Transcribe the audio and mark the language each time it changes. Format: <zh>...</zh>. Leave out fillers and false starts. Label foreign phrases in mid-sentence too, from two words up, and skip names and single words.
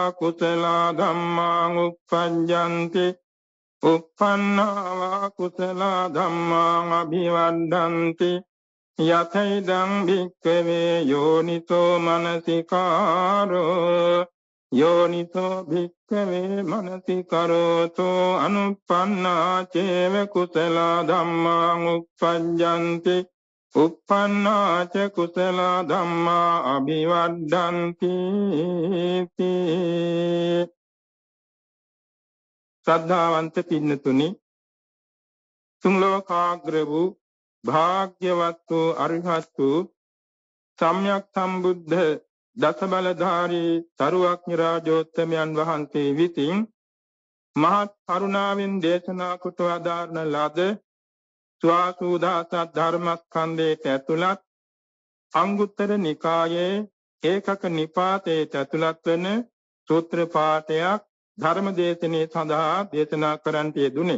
<pi>කුසල ධම්මා උප්පජ්ජන්ති උප්පන්නාවා කුසල ධම්මා අභිවර්ධන්ති යතයිදං භික්ඛවේ යෝනිසෝ මනසිකාරෝ යෝනිසෝ භික්ඛවේ මනසිකරෝතෝ අනුප්පන්නා චේව කුසල ධම්මා උප්පජ්ජන්ති උප්පන්නා ච කුසල ධම්මා අභිවර්ධන්ති</pi> <si>ශ්‍රද්ධාවන්ත පින්නතුනි තුන් ලෝකාග්‍ර වූ භාග්‍යවත් වූ අරිහත් වූ සම්්‍යක් සම්බුද්ධ දසබලධාරී සරුවක්ඥ රාජෝත්තමයන් වහන්සේ විසින් මහත් කරුණාවෙන් දේශනා කොට වදාරන ලද ස්වාසුදාස ධර්මස්කන්ධයට ඇතුළත් අංගුත්තර නිකායේ ඒකක නිපාතයේ ඇතුළත් වන සූත්‍ර පාඨයක් ධර්ම දේශනේ සඳහා දේශනා කරන්නට යෙදුනේ.</si>